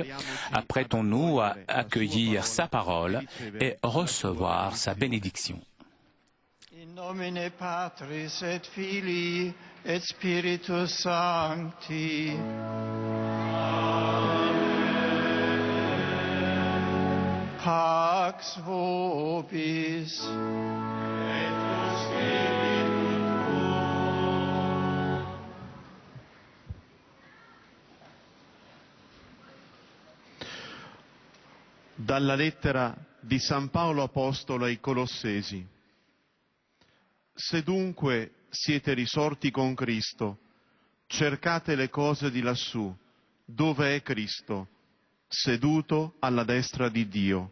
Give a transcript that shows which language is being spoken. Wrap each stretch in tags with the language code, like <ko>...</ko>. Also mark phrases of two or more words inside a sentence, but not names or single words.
<fr>Apprêtons-nous à accueillir sa parole et recevoir sa bénédiction.</fr> <la>In nomine Patris et Filii et Spiritus Sancti. Pax vobis. Et spiritu tuo.</la> <it>Dalla lettera di San Paolo Apostolo ai Colossesi. Se dunque siete risorti con Cristo, cercate le cose di lassù, dove è Cristo, seduto alla destra di Dio.</it>